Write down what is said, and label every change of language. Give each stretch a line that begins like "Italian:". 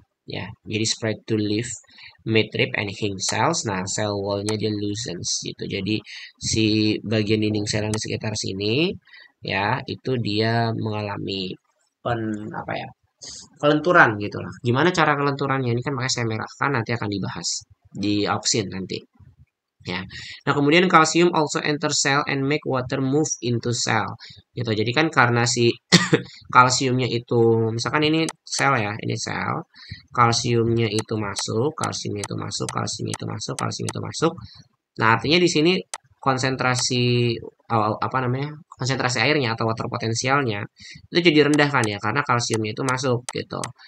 Indonesian: Ya, jadi
English: spread to leaf midrib and hing cells.
Indonesian: Nah, cell wallnya dia loosens gitu. Jadi si bagian dinding sel yang di sekitar sini ya itu dia mengalami apa ya kelenturan gitu lah. Gimana cara kelenturannya ini kan makanya saya merahkan nanti akan dibahas di opsin nanti. Ya. Nah, kemudian
English: kalsium also enter cell and make water move into cell.
Indonesian: Gitu. Jadi kan karena si kalsiumnya itu misalkan ini sel ya, ini sel. Kalsiumnya itu masuk, kalsiumnya itu masuk, kalsium itu masuk, kalsium itu masuk. Nah, artinya di sini konsentrasi apa namanya, konsentrasi airnya atau water potensialnya itu jadi rendah kan ya, karena kalsiumnya itu masuk gitu.